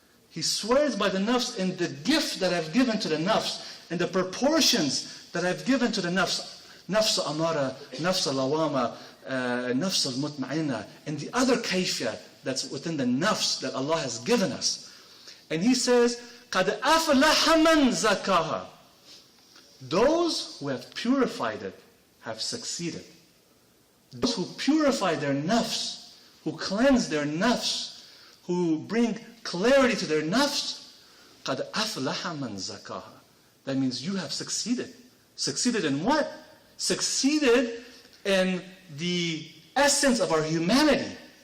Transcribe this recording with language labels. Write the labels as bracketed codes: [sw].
[en] He swears by the nafs in the gift that I've given to the nafs, in the proportions that I've given to the nafs. Nafs amara, nafs lawama, nafs al-mutma'inna, and the other kayfiyah that's within the nafs that Allah has given us. And He says, [ar] قَدْ أَفْلَحَ مَنْ زَكَاهَا. [en] Those who have purified it have succeeded. Those who purify their nafs, who cleanse their nafs, who bring clarity to their nafs, [ar] قَدْ أَفْلَحَ مَنْ زَكَاهَا. [en] That means you have succeeded. Succeeded in what? Succeeded in the essence of our humanity.